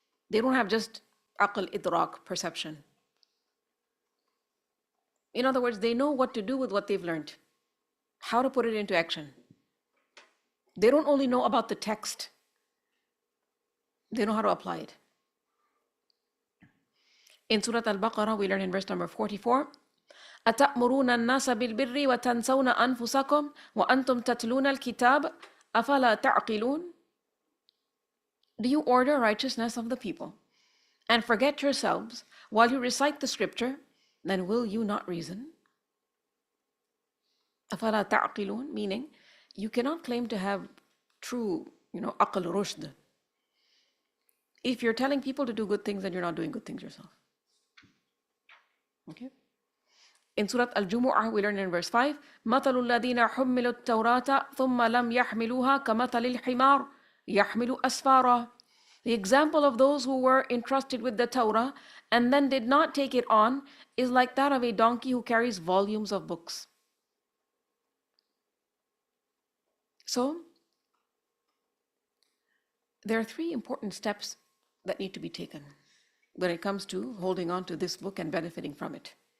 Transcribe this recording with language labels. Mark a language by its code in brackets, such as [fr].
[en] They don't have just aql idrak, perception. In other words, they know what to do with what they've learned, how to put it into action. They don't only know about the text, they know how to apply it. In Surah Al-Baqarah, we learn in verse number 44, [ar] أَتَأْمُرُونَ النَّاسَ بِالْبِرِّ وَتَنْسَوْنَ أَنفُسَكُمْ وَأَنْتُمْ تَتْلُونَ الْكِتَابَ أَفَلَا تَعْقِلُونَ. [en] Do you order righteousness of the people and forget yourselves while you recite the scripture? Then will you not reason? [ar] أَفَلَا تَعْقِلُونَ, [en] meaning you cannot claim to have true, aql rushd. If you're telling people to do good things, then you're not doing good things yourself. Okay? In Surah Al-Jumu'ah, we learn in verse 5, [ar] مَثَلُ الَّذِينَ حُمِّلُوا التَّوْرَاةَ ثُمَّ لَمْ يَحْمِلُوهَا كَمَثَلِ الْحِمَارِ يَحْمِلُ أَسْفَارًا. [en] The example of those who were entrusted with the Torah and then did not take it on is like that of a donkey who carries volumes of books. So, there are 3 important steps that need to be taken when it comes to holding on to this book and benefiting from it.